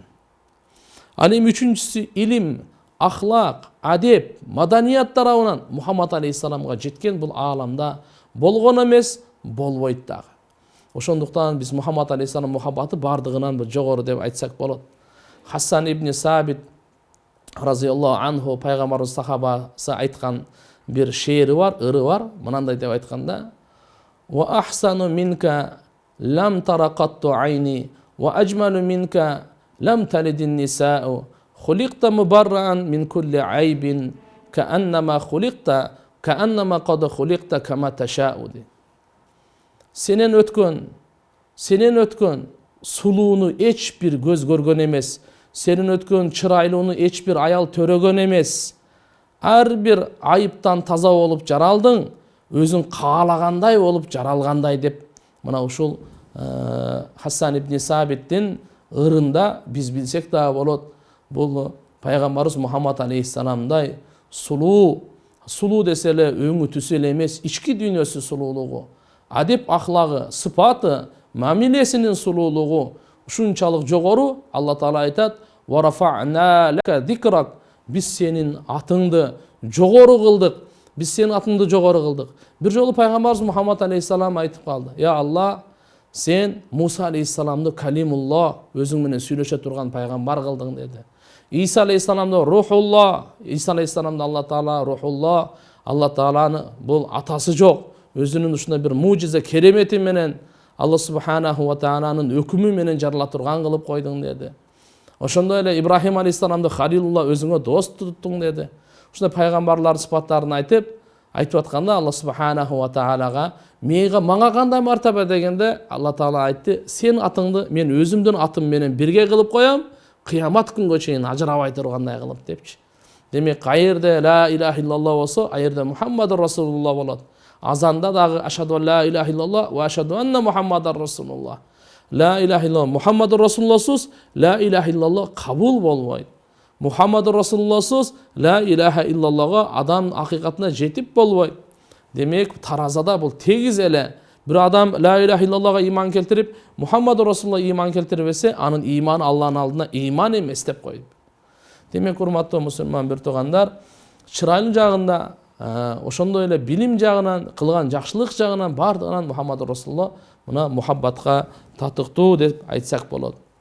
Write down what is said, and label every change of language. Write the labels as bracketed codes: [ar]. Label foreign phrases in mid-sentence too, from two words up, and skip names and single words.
[ky] Ал эми үчүнчүсү илим, ахлак, адеп, маданият тарабынан Мухаммад алейхиссаламга жеткен бул ааламда болгон эмес, болбойт дагы. Ошондуктан биз Мухаммад алейхиссалам мухаббаты бардыгынан бир жогору деп айтсак болот. Хасан ибн Сабит [ar] رضي الله عنه [ky] пайгамбарыбыз сахабасы айткан бир шеери бар, ыры бар. Мынандай деп айтканда: [ar] "وأحسن منك لم تر قط عيني، وأجمل منك لم تلد النساء، خلقت مبرأ من كل عيب، كأنما قد خلقت كما تشاء." [ky] Сенен өткөн сулууну эч бир көз көргөн эмес, сенен өткөн чырайлууну эч бир аял төрөгөн эмес. Ар бир айыптан таза болуп жаралдың, өзүң каалагандай болуп жаралгандай деп мына ушул Хасан ибн Сабиттин ырында биз билсек да болот. Бул пайгамбарыбыз Мухаммад алейхиссаламдай сулуу десе эле өңү түсү эле эмес, ички дүйнөсү сулуулугу, адеп ахлагы, сыпаты, мамилесинин сулуулугу ушунчалык жогору. Алла Таала айтат: [ar] "ورفعنا لك ذكرك", [ky] биз сенин атыңды жогору кылдык, биз сенин атыңды жогору кылдык. Бир жолу пайгамбарыбыз Мухаммад алейхиссалам айтып калды: "Я Алла, сен Муса алейхиссаламды калимулла, өзүң менен сүйлөшө турган пайгамбар кылдың" деди. Иса алейхиссаламды рухулла, Иса алейхиссаламды Алла Таала рухулла, Алла Тааланы бул атасы жок, өзүнүн ушундай бир мужиза керемети менен [ar] الله سبحانه وتعالى [ky] өкүмү менен жарала турган кылып койдуң деди. Ошондой эле Ибрахим алейхиссаламды халилулла, өзүңө дос туттуң деди. Ушундай пайгамбарлардын сыпаттарын айтып атканда [ar] الله سبحانه وتعالى [ky] мага кандай мартаба дегенде, Алла Таала айтты: "Сен атыңды мен өзүмдүн атым менен бирге кылып коем, кыямат күнгө чейин ажырабай тургандай кылып" депчи. Демек, кайерде [ar] لا إله إلا الله [ky] болсо, айерде [ar] محمد رسول الله [ky] болот. Азанда дагы [ar] أشهد لا إله إلا الله وأشهد أن محمد رسول الله. لا إله إلا الله محمد رسول الله لا إله إلا الله [ky] кабул болбойт. [ar] محمد رسول الله لا إله إلا الله [ky] адам акыйкатына жетип болбойт. Демек, таразада бул тегиз эле. Бир адам [ar] لا إله إلا الله [ky] иман келтирип, [ar] محمد رسول الله [ky] иман келтирбесе, анын иманы Алланын алдында иман эмес деп коюп. Демек, урматтуу мусулман бир туугандар, чырайлуу жагында, ошондой эле билим жагынан, кылган жакшылык жагынан бардыгынан [ar] محمد رسول الله [ky] мына мухаббатка татыктуу деп айтсак болот.